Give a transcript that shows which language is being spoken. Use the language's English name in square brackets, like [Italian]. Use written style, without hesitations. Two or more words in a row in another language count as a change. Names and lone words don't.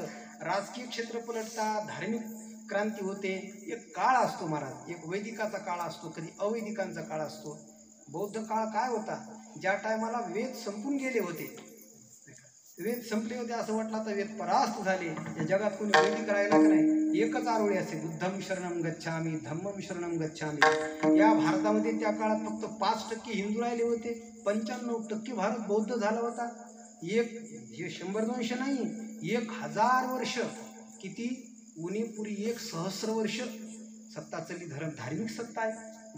[Marathi] राजकीय क्षेत्र पलटतात, धार्मिक क्रांती होते. एक काळ असतो महाराज, एक वैदिकाचा काळ असतो, कधी अवैदिकांचा काळ असतो. बौद्ध काळ काय होता, ज्या टायमाला वेद संपून गेले होते, वेद संपले होते असं वाटलं, आता वेद परास्त झाले, या जगात कोणी वैदिक राहिला की नाही. एकच आरोळी असते, [Pali] बुद्धम शरणम गच्छामी, धम्मम शरणम गच्छामी. [Marathi] या भारतामध्ये त्या काळात फक्त 5% हिंदू राहिले होते, 95% भारत बौद्ध झाला होता. हे 100-200 नाही, 1000 वर्ष. किती उणीपुरी 1 सहस्र वर्ष सत्ता चालली. धार्मिक सत्ता आहे.